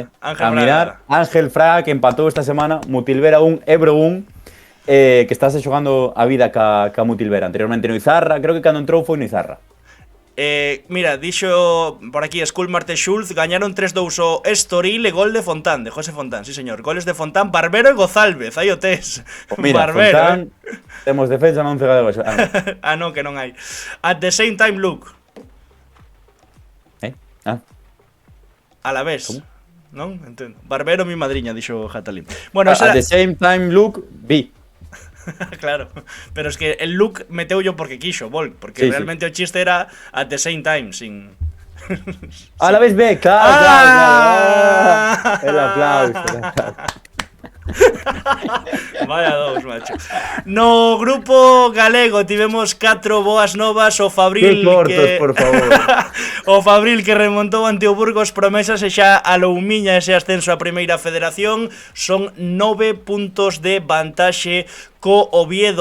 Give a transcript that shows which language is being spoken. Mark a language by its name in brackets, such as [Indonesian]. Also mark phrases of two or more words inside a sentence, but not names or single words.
[Galician] Ángel Fraga, que empatou esta semana, Mutilvera 1, Ebro 1, que estáse xogando a vida ca Mutilvera, anteriormente no Izarra, creo que cando entrou foi no Izarra. Mira, dixo por aquí Skull Marte Schulz, gañaron 3-2 o Estoril e gol de Fontán, de José Fontán, sí señor. Goles de Fontán, Barbero e Gozálvez, aí o tes. Pues mira, Barbero, Fontán, temos defensa non cegada de Ah, non, que non hai. [English] At the same time, Luke. Ah, [Spanish] A la vez. ¿Cómo? [Galician] Non? Entendo. Barbero mi madriña, dixo Jatalín. Bueno, [English] at the same time, look, B. [Spanish] claro, pero es que el look meteu yo porque quiso, Volk, porque Sí, [Galician] realmente o chiste era [English] at the same time, [Spanish] sin... A la vez B, claro, Ah. claro. El aplauso. Vaya dos, macho. [Galician] No grupo galego tivemos 4 boas novas, o Fabril Que cortos, que... por favor. O Fabril que remontou ante o Burgos, promesas e xa aloumiña ese ascenso á primeira federación. Son 9 puntos de vantaxe co Oviedo.